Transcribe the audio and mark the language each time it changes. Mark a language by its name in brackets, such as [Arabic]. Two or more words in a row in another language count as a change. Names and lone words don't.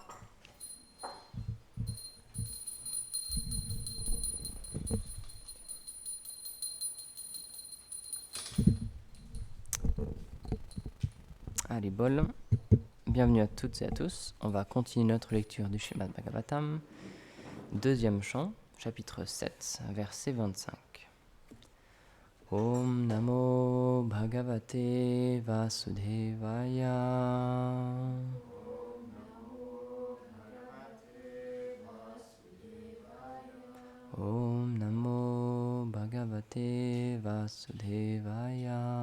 [French] Allez, bol. Bienvenue à toutes et à tous. On va continuer notre lecture du Srimad Bhagavatam, deuxième chant, chapitre 7, verset 25. [Sanskrit] ॐ नमो भगवते वासुदेवाय. ॐ नमो भगवते वासुदेवाय.